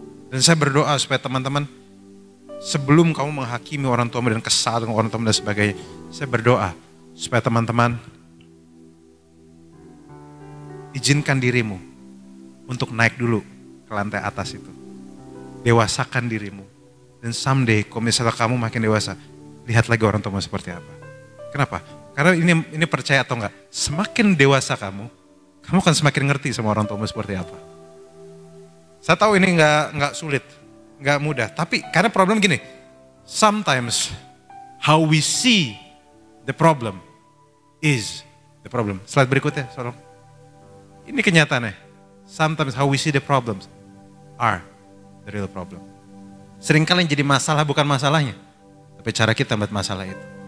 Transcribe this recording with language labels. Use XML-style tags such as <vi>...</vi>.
<id>Dan saya berdoa supaya teman-teman, sebelum kamu menghakimi orang tuamu dan kesal dengan orang tuamu dan sebagainya, saya berdoa supaya teman-teman izinkan dirimu untuk naik dulu ke lantai atas itu. Dewasakan dirimu. Dan someday kalau misalnya kamu makin dewasa, lihat lagi orang tuamu seperti apa. Kenapa? Karena ini percaya atau enggak, semakin dewasa kamu akan semakin ngerti sama orang tuamu seperti apa. Saya tahu ini enggak sulit, enggak mudah. Tapi karena problem gini,</id> <en>sometimes how we see the problem</en> <id>is the problem. Slide berikutnya, tolong. Ini kenyataannya.</id> <en>Sometimes how we see the problems are the real problem.</en> <id>Seringkali yang jadi masalah bukan masalahnya, tapi cara kita melihat masalah itu.</id>